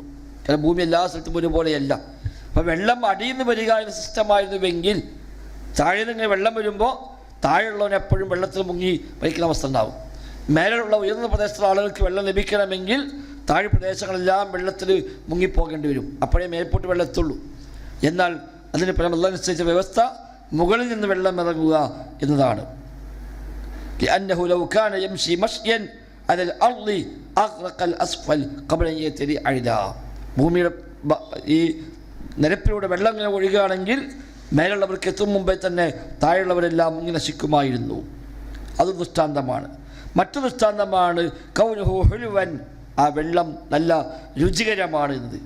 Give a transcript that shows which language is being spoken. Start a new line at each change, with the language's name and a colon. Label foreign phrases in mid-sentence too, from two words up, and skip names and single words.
Malayalam: കാരണം ഭൂമി എല്ലാ സ്ഥലത്തും ഒരുപോലെയല്ല. അപ്പോൾ വെള്ളം അടിയിൽ നിന്ന് വരിക എന്ന സിസ്റ്റമായിരുന്നുവെങ്കിൽ താഴെ നിന്ന് ഇങ്ങനെ വെള്ളം വരുമ്പോൾ താഴെയുള്ളവൻ എപ്പോഴും വെള്ളത്തിൽ മുങ്ങി മരിക്കുന്ന അവസ്ഥ ഉണ്ടാവും. മേലുള്ള ഉയർന്ന പ്രദേശത്തുള്ള ആളുകൾക്ക് വെള്ളം ലഭിക്കണമെങ്കിൽ താഴെ പ്രദേശങ്ങളെല്ലാം വെള്ളത്തിൽ മുങ്ങിപ്പോകേണ്ടി വരും. അപ്പോഴേ മേൽപോട്ട് വെള്ളം എത്തുള്ളൂ. എന്നാൽ അതിന് പല വെള്ളം നിശ്ചയിച്ച വ്യവസ്ഥ മുകളിൽ നിന്ന് വെള്ളം ഇറങ്ങുക എന്നതാണ്.
Arabic: لأنه لو كان يمشي مشيا على الأرض أغرق الأسفل قبل أن يتري أعلى,
Malayalam: ഭൂമിയുടെ ഈ നിരപ്പിലൂടെ വെള്ളം ഇങ്ങനെ ഒഴുകുകയാണെങ്കിൽ മേലുള്ളവർക്ക് എത്തും മുമ്പേ തന്നെ താഴെയുള്ളവരെല്ലാം മുങ്ങി നശിക്കുമായിരുന്നു. അത് ദൃഷ്ടാന്തമാണ്. മറ്റു ദൃഷ്ടാന്തമാണ്
Arabic: كونه حلوا,
Malayalam: ആ വെള്ളം നല്ല രുചികരമാണ് എന്നത്.